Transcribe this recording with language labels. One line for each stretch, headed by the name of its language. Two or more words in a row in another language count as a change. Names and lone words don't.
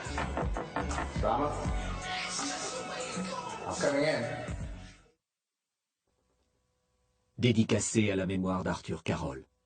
English: Drama? I'm coming in.
French: Dédicacé à la mémoire d'Arthur Carroll.